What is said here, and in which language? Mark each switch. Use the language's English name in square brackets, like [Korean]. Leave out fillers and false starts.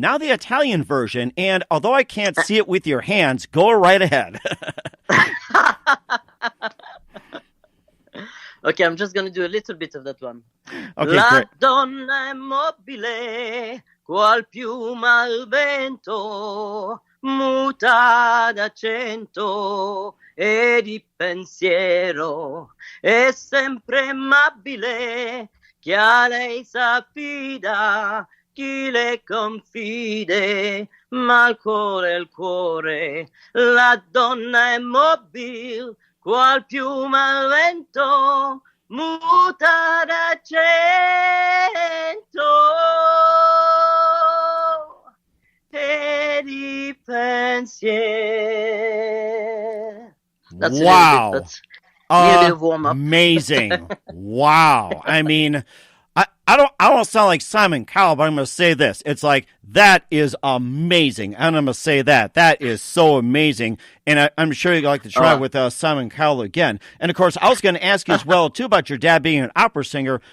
[English] Now the Italian version. And although I can't see it with your hands, go right ahead. Okay, I'm just going to do a little bit of that one. Okay, [Italian] La [English] great. [Italian] donna è mobile, qual piuma al vento, muta d'accento e di pensiero, è sempre amabile, chi a lei s'affida, chi le confide, ma il cuore, la donna è mobile, qual piuma al vento, muta d'accento e di pensiero. [English] That's Wow. A little bit of warm up. Amazing. Wow. I mean, I don't sound like Simon Cowell, but I'm going to say this. It's like, that is amazing. And I'm going to say that. That is so amazing. And I'm sure you'd like to try with Simon Cowell again. And, of course, I was going to ask you as well, too, about your dad being an opera singer.